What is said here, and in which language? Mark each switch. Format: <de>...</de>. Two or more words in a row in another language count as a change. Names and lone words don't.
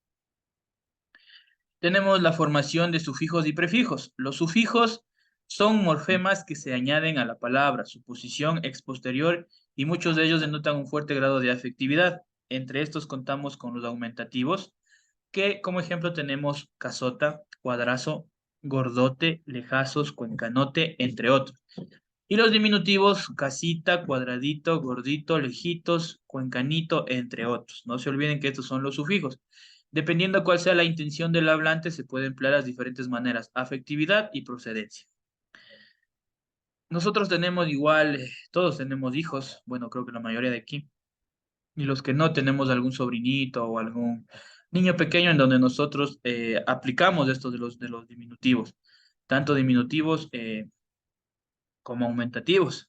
<es>Tenemos la formación de sufijos y prefijos. Los sufijos son morfemas que se añaden a la palabra, su posición ex posterior, y muchos de ellos denotan un fuerte grado de afectividad. Entre estos contamos con los aumentativos, que como ejemplo tenemos casota, cuadrazo, gordote, lejazos, cuencanote, entre otros. Y los diminutivos, casita, cuadradito, gordito, lejitos, cuencanito, entre otros. No se olviden que estos son los sufijos. Dependiendo cuál sea la intención del hablante, se puede emplear las diferentes maneras, afectividad y procedencia. Nosotros tenemos igual, todos tenemos hijos, bueno, creo que la mayoría de aquí, y los que no tenemos algún sobrinito o algún niño pequeño en donde nosotros aplicamos esto de los diminutivos, tanto diminutivos como aumentativos.</es>